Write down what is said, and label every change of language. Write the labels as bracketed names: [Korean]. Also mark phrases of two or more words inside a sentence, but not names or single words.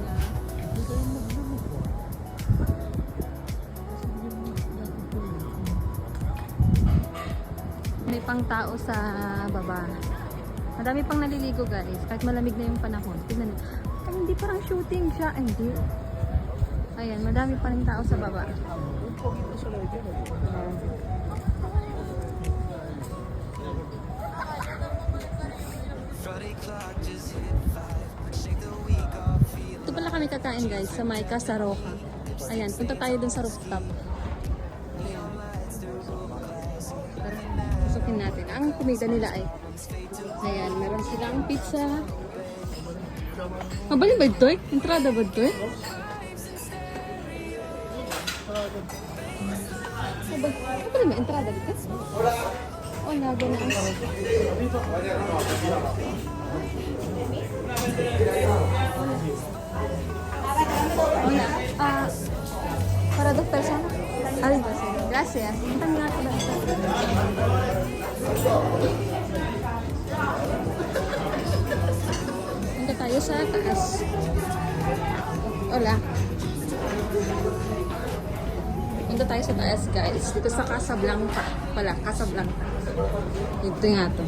[Filipino] May pang tao sa baba. Madami pang naliligo guys. Kahit malamig na yung panahon. Tignan nyo. Ay, hindi parang shooting siya. Ay, hindi. Ayan, madami pa rin tao sa baba. [English] Friday clock just hit 5. Shake the week off, feel [Filipino] Ito pala kami kakain guys sa Maika sa Roca. Ayan, punta tayo dun sa rooftop. Ayan. Pusukin natin. Ang kumida nila ay ayan, meron silang pizza. Mabalin ba ito eh? Entrada ba ito eh? Mabalin ba? Entrada dito? Oh, lago na. [Spanish] Hola. Para dos personas. Ay, gracias. [Filipino] Ang nga pala. Punta tayo sa taas. Hola. Punta tayo sa taas, guys. Dito sa Casablanca. Pala, Casablanca. Ito nga to.